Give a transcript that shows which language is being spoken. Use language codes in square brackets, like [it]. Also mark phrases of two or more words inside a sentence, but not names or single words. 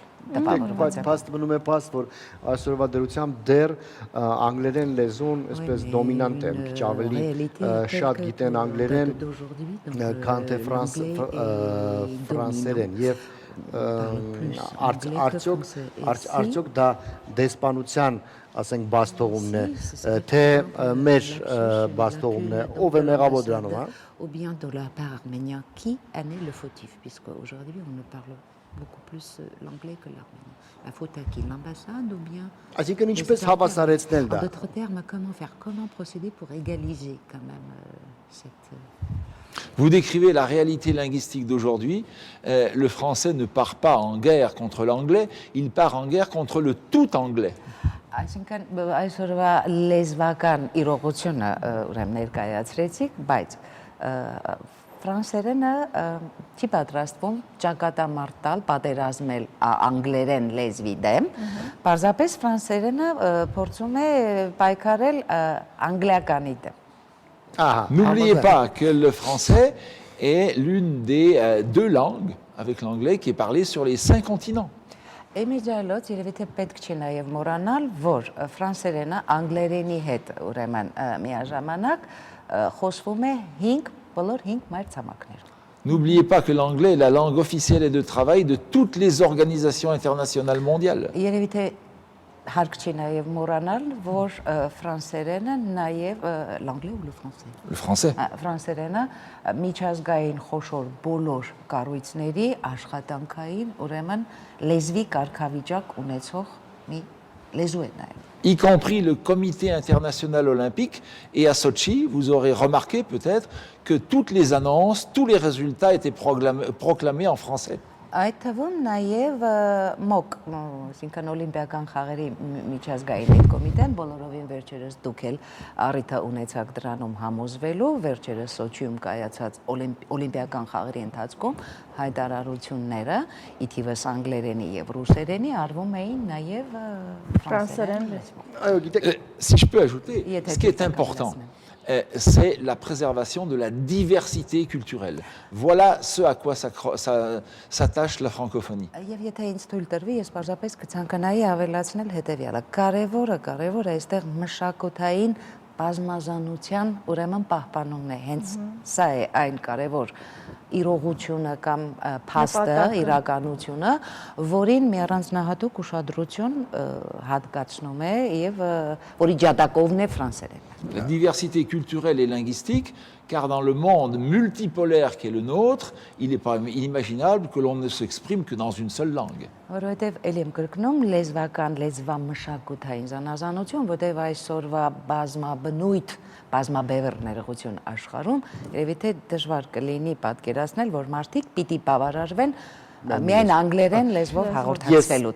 [hy] Բայց փաստ մնում է փաստ, որ այսօրվա դրությամբ դեռ անգլերեն լեզուն այսպես դոմինանտ է, քիչ ավելի շատ գիտեն անգլերեն, քան թե ֆրանսերեն եւ արդյոք դա դեսպանության ասենք բաստողումն է, թե մեր բաստողումն է, ով է մեղավոր դրանով, հա? [fr] Ou bien de la part arménien, qui en est le fautif, puisque aujourd'hui on ne parle beaucoup plus l'anglais que l'arménien. La faute à qui? L'ambassade ou bien... [hy] Այսինքն ինչպես հավասարեցնել դա? [fr] En d'autres termes, comment procéder pour égaliser quand même cette... Vous décrivez la réalité linguistique d'aujourd'hui. Le français ne part pas en guerre contre l'anglais, il part en guerre contre le tout anglais. [hy] Այսինքն այսօրվա լեզվական իրողությունը ուրեմն ներկայացրեցիք, բայց ֆրանսերենը չի պատրաստվում ճակատամարտ տալ, պատերազմել անգլերեն լեզվի դեմ, պարզապես ֆրանսերենը փորձում է պայքարել անգլիականի դեմ։ [fr] N'oubliez pas que le français est l'une des deux langues, avec l'anglais, qui est parlée sur les 5 continents. [hy] Եմիջալոց երևի թե պետք չի նաև մոռանալ, որ ֆրանսերենը անգլերենի հետ ուրեմն միաժամանակ խոսվում է բոլոր 5 մայրցամաքներ։ [fr] N'oubliez pas que l'anglais est la langue officielle et de travail de toutes les organisations internationales mondiales. [hy] Երևի թե հարկ չի նաև մոռանալ, որ ֆրանսերենը նաև [fr] l'anglais ou le français? Le français. [hy] Ֆրանսերենը միջազգային խոշոր բոլոր կառույցների աշխատանքային ուրեմն լեզվի կարգավիճակ ունեցող մի լեզու է նաև։ [fr] Y compris le Comité international olympique, et à Sochi, vous aurez remarqué peut-être que toutes les annonces, tous les résultats étaient proclamés en français. [hy] Այդ թվում նաև MOC, այսինքն Օլիմպիական խաղերի միջազգային այդ կոմիտեն, բոլորովին վերջերս դուք էլ առիթ ունեցաք դրանում համոզվելու, վերջերս Սոչիում կայացած Օլիմպիական խաղերի ընթացքում հայտարարությունները ի թիվս անգլերենի եւ ռուսերենի արվում էին նաև ֆրանսերեն լեզվով։ [fr] Si je peux ajouter, ce qui est important, c'est la préservation de la diversité culturelle. Voilà ce à quoi s'attache la francophonie. [hy] Եվ եթե ինձ թույլ տրվի, ես պարզապես կցանկանայի ավելացնել հետևյալը. կարևորը այստեղ մշակութային բազմազանության ուրեմն պահպանումն է։ Հենց սա է այն կարևոր իրողությունը կամ փաստը, իրականությունը, որին մի առանձնահատուկ ուշադրություն հատկացնում է եւ որի ջատակովն է ֆրանսերենը։ [fr] La diversité culturelle et linguistique, car dans le monde multipolaire qui est le nôtre, il n'est pas inimaginable que l'on ne s'exprime que dans une seule langue. [hy] Որովհետև ելի եմ կրկնում լեզվական լեզվամշակութային զանազանություն, որտեղ այսօրվա բազմաբնույթ, բազմաբևեռ ներողություն աշխարհում, երևի թե դժվար կլինի պատկերացնել, որ մարդիկ պիտի բավարարվեն միայն անգլերեն լեզվով հաղորդակցվելուց։